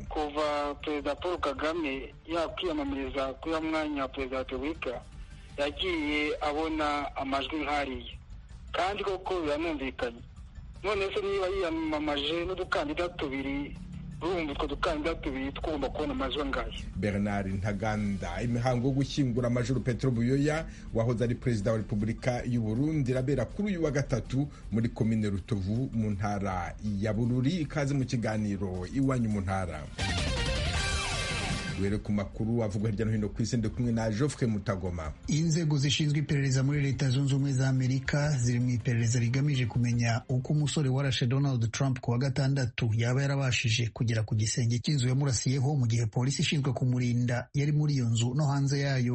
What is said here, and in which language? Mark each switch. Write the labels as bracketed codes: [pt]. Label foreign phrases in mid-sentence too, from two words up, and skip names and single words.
[rw] Kuva Perezida Paul Kagame yakwiyamamariza kuri mwanya wa Perezida wa Repubulika, yagiye abona amajwi nk'ariya kandi koko biranumvikanye. None se niba yiyamamaje n'udukandida tubiri, urumva utwo dukandida tubiri twumva kubona amajwi angahe? Bernard Ntaganda. Imihango yo gushyingura Major Petro Buyoya wahoze ari Perezida wa Repubulika y'u Burundi irabera kuri uyu wa gatatu muri komine Rutovu mu ntara ya Bururi. Ikaze mu kiganiro Iwanyu mu ntara. Were ku makuru avugwa hirya no hino ku isi ndi kumwe na Geoffrey Mutagoma. Inzego zishinzwe iperereza muri Leta Zunze Ubumwe za Amerika ziri mu iperereza rigamije kumenya uko umusore warashe Donald Trump ku wa gatandatu yaba yarabashije kugera ku gisenge cy'inzu yamurasiyeho mu gihe polisi ishinzwe kumurinda yari muri iyo nzu no hanze yayo.